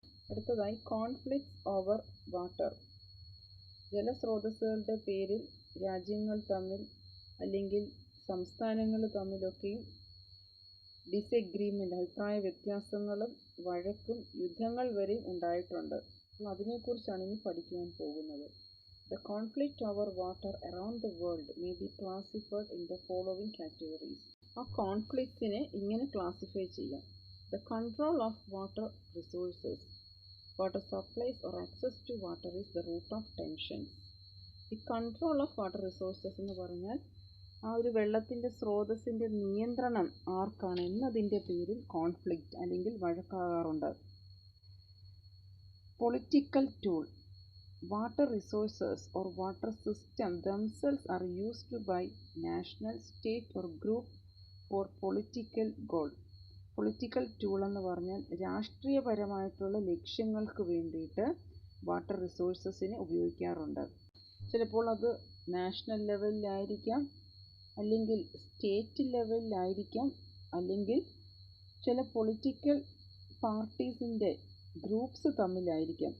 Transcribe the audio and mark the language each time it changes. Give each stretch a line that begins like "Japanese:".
Malayalam: അടുത്തതായി
English: Conflicts over water.
Malayalam: ജലസ്രോതസ്സുകളുടെ പേരിൽ രാജ്യങ്ങൾ തമ്മിൽ അല്ലെങ്കിൽ സംസ്ഥാനങ്ങൾ തമ്മിലൊക്കെയും ഡിസഗ്രീമെൻ്റ്, അഭിപ്രായ വ്യത്യാസങ്ങളും വഴക്കും യുദ്ധങ്ങൾ വരെയും ഉണ്ടായിട്ടുണ്ട്. അപ്പോൾ അതിനെക്കുറിച്ചാണ് ഇനി പഠിക്കുവാൻ പോകുന്നത്.
English: The conflict over water around the world may be classified in the following categories.
Malayalam: ആ കോൺഫ്ലിക്ട്സിനെ ഇങ്ങനെ ക്ലാസിഫൈ ചെയ്യാം.
English: The control of water resources. Water supplies or access to water is the root of tensions. The control of water resources
Malayalam: എന്ന് പറഞ്ഞാൽ ആ ഒരു വെള്ളത്തിൻ്റെ സ്രോതസ്സിൻ്റെ നിയന്ത്രണം ആർക്കാണ് എന്നതിൻ്റെ പേരിൽ കോൺഫ്ലിക്റ്റ് അല്ലെങ്കിൽ വഴക്കാകാറുണ്ട്.
English: Political tool. Water resources or water system themselves are used by national, state or group for political goal.
Malayalam: Political tool എന്ന് പറഞ്ഞാൽ രാഷ്ട്രീയപരമായിട്ടുള്ള ലക്ഷ്യങ്ങൾക്ക് വേണ്ടിയിട്ട് വാട്ടർ റിസോഴ്സസിനെ ഉപയോഗിക്കാറുണ്ട്. ചിലപ്പോൾ അത് നാഷണൽ ലെവലിലായിരിക്കാം, അല്ലെങ്കിൽ സ്റ്റേറ്റ് ലെവലിലായിരിക്കാം, അല്ലെങ്കിൽ ചില പൊളിറ്റിക്കൽ പാർട്ടീസിൻ്റെ ഗ്രൂപ്പ്സ് തമ്മിലായിരിക്കാം.